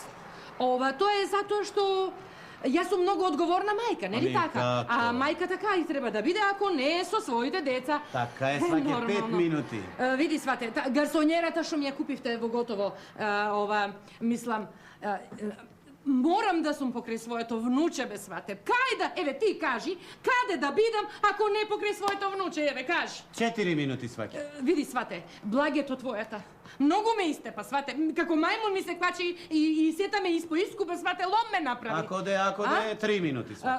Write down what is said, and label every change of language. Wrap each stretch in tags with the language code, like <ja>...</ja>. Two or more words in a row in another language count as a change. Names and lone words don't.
<mk>Тоа е затоа што јас сум многу одговорна мајка, нели Ами така? како? А мајка така и треба да биде ако не е со своите деца. Така е, сваќе 5 Нормално. минути. Види, свате, гарсонјерата што ми ја купивте во готово, мислам,</mk> <sr>Moram da sam pokraj</sr> <mk>своето внуче, бе, свате. Кај да, еве, ти кажи, каде да бидам, ако не покрај своето внуче, еве, кажи. 4 минути, сваќа. Види, свате, благето твојата. Многу ме истепа, свате. Како мајмун ми се квачи и сета ме испоискупа, свате, лом ме направи. Ако де, 3 минути, сваќа.</mk>